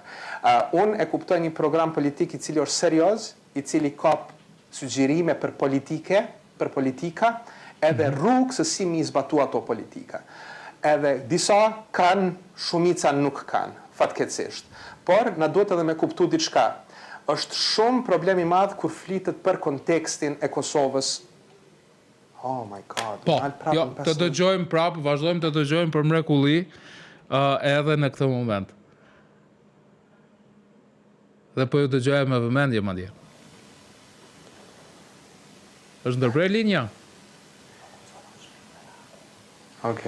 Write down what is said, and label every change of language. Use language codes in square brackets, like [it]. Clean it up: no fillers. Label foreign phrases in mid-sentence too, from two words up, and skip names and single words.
[sq] Unë e kuptoj një program politik i cili është serioz, i cili ka sugjerime për politika, edhe rrugë se si mi zbatu ato politika. Edhe disa kanë, shumica nuk kanë, fatkeqësisht. Por, na duhet edhe me kuptu diçka. Është shumë problemi madh kur flitet për kontekstin e Kosovës. [en] Oh my god. [sq] Po, jo, të dëgjojmë prapë, vazhdojmë të dëgjojmë për mrekulli edhe në këtë moment. Dhe po ju dëgjojmë me vëmendje madje. Është ndërprer linja? Okej.